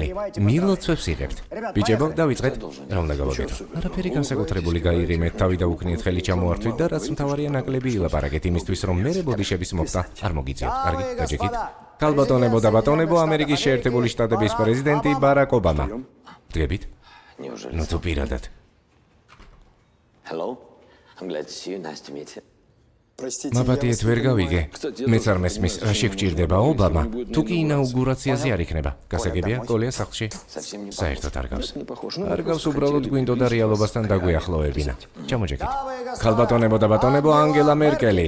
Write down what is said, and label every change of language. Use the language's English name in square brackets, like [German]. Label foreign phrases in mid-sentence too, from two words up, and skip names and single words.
[Georgian] მილოცვებს იღებთ. ბიჭებო, დავიწყეთ. რა უნდა გავაკეთო? არაფერი განსაკუთრებული გაირიმეთ, თავი დაუქნიეთ, ხელი ჩამოართვით და რაც მთავარია ნაკლები ილაპარაკეთ იმისთვის, რომ მერე ბოდიშების მოხდა არ მოგიწიოთ. კარგი, გაჯექით. ქალბატონებო და ბატონებო, ამერიკის შეერთებული შტატების პრეზიდენტი ბარაკ ობამა. დგებით? ნუ თუ პირადად. [English] Hello, I'm glad to see you. Nice to meet you. [Georgian] მაპატიეთ ვერ გავიგე. მეც არ მესმის, რა შეგვჭირდება ობამა, თუ კი ინაუგურაციაზე არ იქნება. გასაგებია, კოლია სახლში? საერთოდ არ გავს. არ გავს, უბრალოდ გვინდოდა რეალობასთან დაგვიახლოვებინა. ჩამოჯექით. ქალბატონებო და ბატონებო, ანგელა მერკელი.